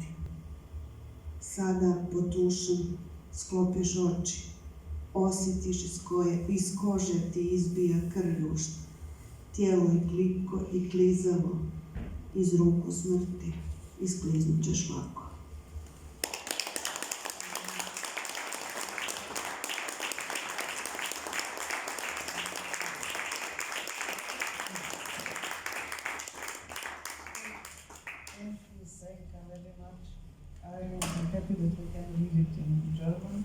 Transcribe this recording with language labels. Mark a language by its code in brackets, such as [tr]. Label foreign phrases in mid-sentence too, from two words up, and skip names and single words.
[hr] Sada, potušen, sklopiš oči. Osjetiš iz kože ti izbija krljušt, Tijelo je kliko i klizavo, iz ruku smrti iskliznut ćeš lako. [en] Thank you, Senka, very much. I'm happy that we can read it in German.